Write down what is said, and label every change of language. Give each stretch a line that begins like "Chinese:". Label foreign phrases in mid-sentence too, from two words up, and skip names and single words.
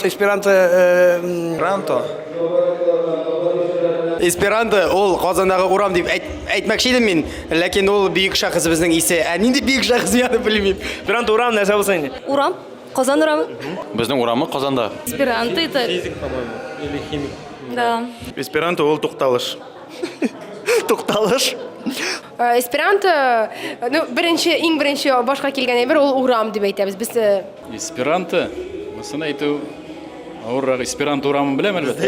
Tatar: Ранто. Эсперанто ул Казандагы урам дип әйтмәкче идем мин, ләкин ул бөек шәхес безнең исе. Нинди бөек шәхес яны белмим. Эсперанто урам нәрсә булса инде? Урам? Казан урамы? Безнең урамы Казанда.
Russian: Эсперанто это... Физик, по-моему, или химик. Да.
Tatar: Эсперанто ул тукталыш. Тукталыш. Эсперанто, ну, иң беренче башка килгән әйбер ул урам дип әйтәбез. Без Эсперанто. Мосын әйтү авыррак. Эсперанто урамын беләм әлбәттә.